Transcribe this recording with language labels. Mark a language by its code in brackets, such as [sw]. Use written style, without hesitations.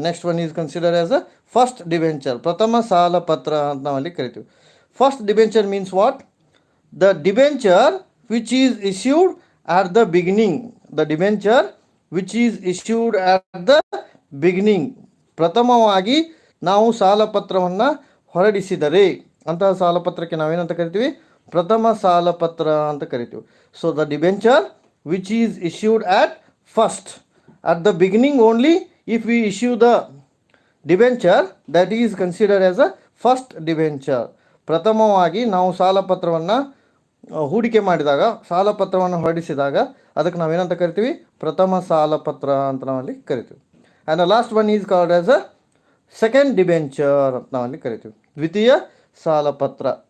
[en] next one is consider as a first debenture, [kn] ಪ್ರಥಮ ಸಾಲಪತ್ರ ಅಂತ ನಾವಲ್ಲಿ ಕರಿತೀವಿ. [en] First debenture means what? The debenture which is issued at the beginning, the debenture which is issued at the beginning, [kn] ಪ್ರಥಮವಾಗಿ ನಾವು ಸಾಲಪತ್ರವನ್ನು ಹೊರಡಿಸಿದರೆ ಅಂತಹ ಸಾಲಪತ್ರಕ್ಕೆ ನಾವೇನಂತ ಕರಿತೀವಿ? ಪ್ರಥಮ ಸಾಲಪತ್ರ ಅಂತ ಕರಿತೀವಿ. [en] So the debenture which is issued at first, at the beginning only, if we issue the debenture, that is considered as a first debenture. [kn] ಪ್ರಥಮವಾಗಿ ನಾವು ಸಾಲಪತ್ರವನ್ನು ಹೂಡಿಕೆ ಮಾಡಿದಾಗ, ಸಾಲಪತ್ರವನ್ನು ಹೊರಡಿಸಿದಾಗ ಅದಕ್ಕೆ ನಾವೇನಂತ ಕರಿತೀವಿ? ಪ್ರಥಮ ಸಾಲಪತ್ರ ಅಂತ ನಾವಲ್ಲಿ ಕರಿತೀವಿ. [en] and the last one is called as a second debenture [kn] ಅಂತ ನಾವಲ್ಲಿ ಕರಿತೀವಿ, ದ್ವಿತೀಯ ಸಾಲಪತ್ರ.